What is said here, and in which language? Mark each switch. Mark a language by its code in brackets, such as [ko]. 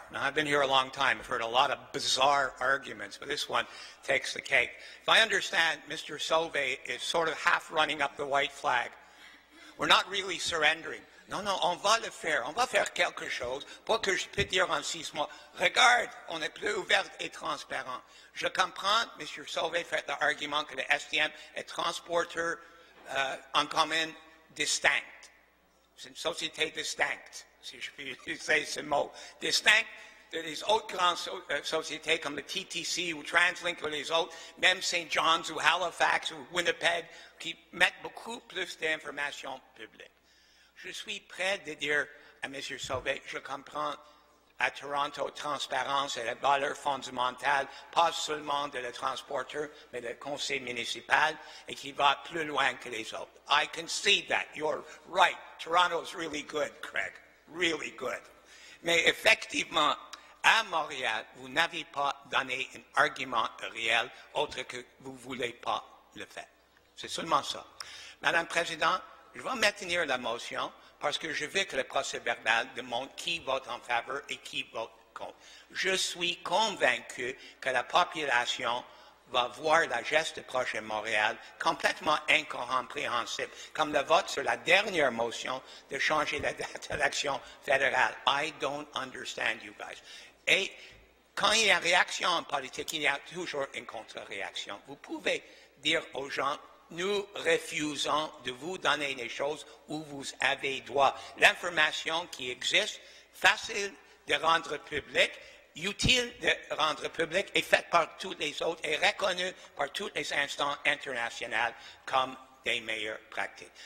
[en] Now, I've been here a long time. I've heard a lot of bizarre arguments, but this one takes the cake. If I understand, Mr. Sauvé is sort of half running up the white flag. We're not really surrendering. [fr] Non, non, on va le faire. On va faire quelque chose. Pas que je peux dire en 6 mois. Regarde, on est plus ouvert et transparent. Je comprends, M. Sauvé fait l'argument que le STM est transporteur en commun distinct. C'est une société distincte, si je puis utiliser ce mot. Distinct des autres grandes sociétés comme le TTC ou TransLink ou les autres, même St. John's ou Halifax ou Winnipeg, qui mettent beaucoup plus d'informations publiques. Je suis prêt de dire à M. Sauvé, je comprends à Toronto, transparence est la valeur fondamentale, pas seulement de le transporteur, mais du conseil municipal, et qui va plus loin que les autres. [en] I concede that. You're right. Toronto's really good, Craig. Really good. [fr] Mais effectivement, à Montréal, vous n'avez pas donné un argument réel autre que vous ne voulez pas le faire. C'est seulement ça. Madame la Présidente, je vais maintenir la motion parce que je veux que le procès-verbal démontre qui vote en faveur et qui vote contre. Je suis convaincu que la population va voir la geste de Projet Montréal complètement incompréhensible, comme le vote sur la dernière motion de changer la date de l'élection fédérale. [en] I don't understand you guys. [fr] Et quand il y a une réaction en politique, il y a toujours une contre-réaction. Vous pouvez dire aux gens, nous refusons de vous donner les choses où vous avez droit. L'information qui existe, facile de rendre publique, utile de rendre public est faite par tous les autres et reconnue par toutes les instances internationales comme des meilleures pratiques.